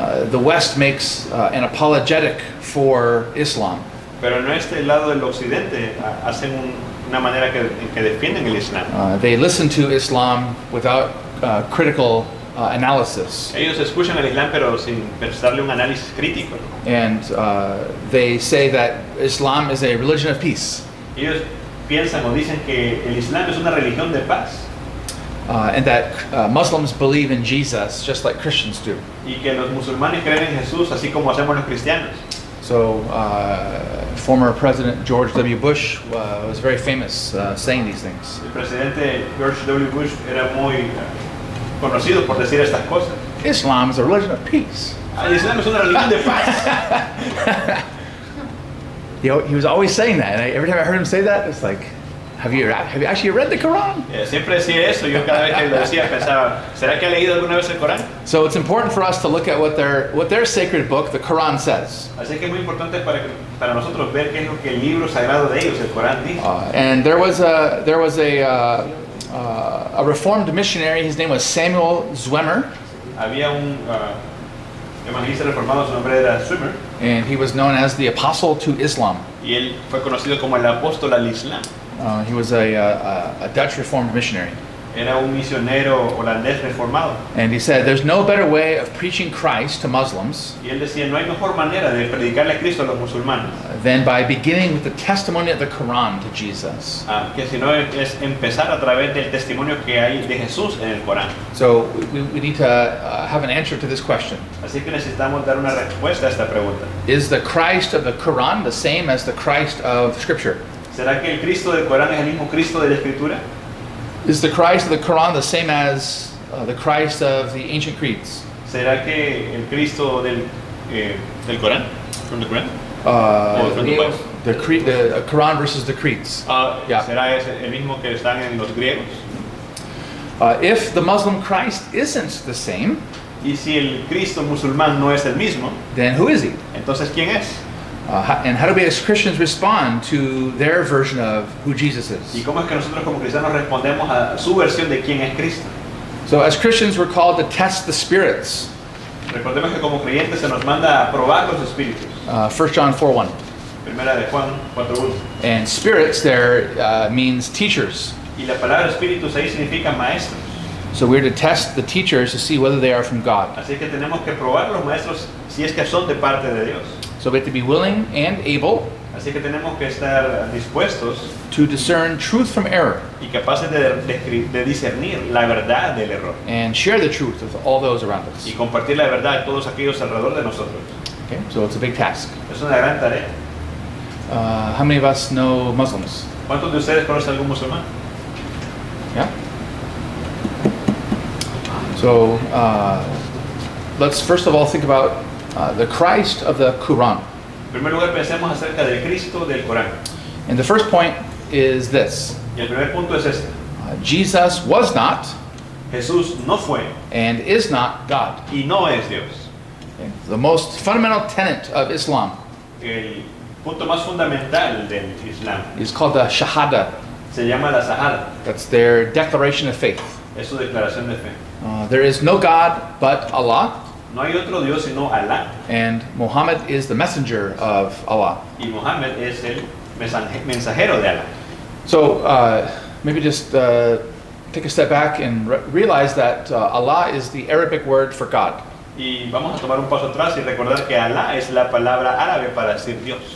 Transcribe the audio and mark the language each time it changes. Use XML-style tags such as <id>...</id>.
<en>The West makes an apologetic for Islam.</en> <es>Pero en este lado del occidente hacen una manera en que defienden el Islam.</es> <en>They listen to Islam without critical analysis,</en> <es>Ellos escuchan el Islam pero sin prestarle un análisis crítico.</es> <en>and they say that Islam is a religion of peace,</en> <es>Ellos piensan o dicen que el Islam es una religión de paz</es> <en>and that Muslims believe in Jesus just like Christians do.</en> <es>y que los musulmanes creen en Jesús así como hacemos los cristianos.</es> <en>So, former President George W. Bush was very famous saying these things.</en> <es>El presidente George W. Bush era muy conocido por decir estas cosas.</es> <en>Islam is a religion of peace.</en> <es>El Islam es una religión de paz.</es> <en>He was always saying that, and every time I heard him say that, it's like, have you actually read the Quran?</en> <es>Siempre decía eso. Yo cada vez que lo decía pensaba, ¿será que ha leído alguna vez el Corán?</es> <en>So it's important for us to look at what their sacred book, the Quran, says.</en> <es>Así que es muy importante para nosotros ver qué es lo que el libro sagrado de ellos, el Corán, dice.</es> <en>And there was a Reformed missionary. His name was Samuel Zwemer,</en> <es>Había un evangelista reformado, su nombre era Swimmer,</es> <en>and he was known as the Apostle to Islam.</en> <es>y él fue conocido como el apóstol al Islam.</es> <en>He was a Dutch Reformed missionary.</en> <es>Era un misionero holandés reformado.</es> <en>And he said, there's no better way of preaching Christ to Muslims</en> <es>Y él decía, no hay mejor manera de predicarle a Cristo a los musulmanes</es> <en>than by beginning with the testimony of the Quran to Jesus.</en> <es>que si no es empezar a través del testimonio que hay de Jesús en el Corán.</es> <en>So we need to have an answer to this question.</en> <es>Así que necesitamos dar una respuesta a esta pregunta.</es> <en>Is the Christ of the Quran the same as the Christ of Scripture?</en> <es>¿Será que el Cristo del Corán es el mismo Cristo de la Escritura?</es> <en>Is the Christ of the Quran the same as the Christ of the ancient creeds?</en> <es>¿Será que el Cristo del Corán?</es> <en>From the Quran? From the Bible. The Quran versus the creeds. Yeah.</en> <es>¿Será ese el mismo que están en los griegos?</es> <en>If the Muslim Christ isn't the same,</en> <es>Y si el Cristo musulmán no es el mismo,</es> <en>then who is he?</en> <es>entonces ¿quién es?</es> <en>And how do we as Christians respond to their version of who Jesus</en> <es>¿Y</es> <en>is?</en> <es>cómo es que nosotros como cristianos respondemos a su versión de quién es Cristo?</es> <en>So as Christians, we're called to test the spirits.</en> <es>Recordemos que como creyentes se nos manda a probar los espíritus.</es> <en>1 John 4:1.</en> <es>Primera de Juan 4:1.</es> <en>And spirits there means teachers.</en> <es>Y la palabra espíritus ahí significa maestros.</es> <en>So we're to test the teachers to see whether they are from God.</en> <es>Así que tenemos que probar los maestros si es que son de parte de Dios.</es> <en>So we have to be willing and able</en> <es>Así que tenemos que estar dispuestos</es> <en>to discern truth from error</en> <es>y capaces de discernir la verdad del error</es> <en>and share the truth with all those around us.</en> <es>y compartir la verdad a todos aquellos alrededor de nosotros.</es> <en>Okay, so it's a big task.</en> <es>Es una gran tarea.</es> <en>How many of us know Muslims?</en> <es>¿Cuántos de ustedes conocen algún musulmán?</es> <en>Yeah. So let's first of all think about the Christ of the Quran.</en> <es>En primer lugar, pensemos acerca del Cristo del Corán.</es> <en>And the first point is this:</en> <es>Y el primer punto es este.</es> <en>Jesus was not</en> <es>Jesús no fue</es> <en>and is not God.</en> <es>y no es Dios.</es> <en>Okay? The most fundamental tenet of Islam</en> <es>El punto más fundamental del Islam</es> <en>is called the Shahada.</en> <es>se llama la Shahada.</es> <en>That's their declaration of faith.</en> <es>Es su declaración de fe.</es> <en>There is no God but Allah,</en> <es>No hay otro Dios sino Alá.</es> <en>and Muhammad is the messenger of Allah.</en> <es>Y Mohammed es el mensajero de Alá.</es> <en>So maybe just take a step back and realize that Allah is the Arabic word for God.</en> <es>Y vamos a tomar un paso atrás y recordar que Alá es la palabra árabe para decir Dios.</es>